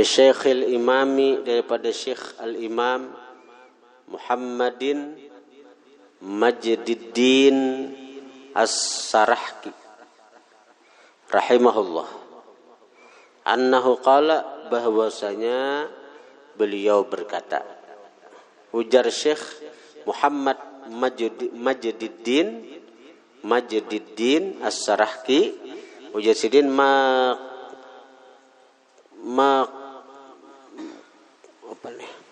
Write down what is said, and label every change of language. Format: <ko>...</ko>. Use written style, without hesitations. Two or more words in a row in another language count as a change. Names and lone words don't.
<ar>شيخ الإمام</ar> <bjn>daripada Syekh Al-Imam Muhammadin Majdiddin As-Sarahki</bjn> <ar>رحمه الله أنه قال</ar> <bjn>bahwasanya beliau berkata, ujar Syekh Muhammad Majdiddin As-Sarahki, ujar sidin ma apa nih</bjn>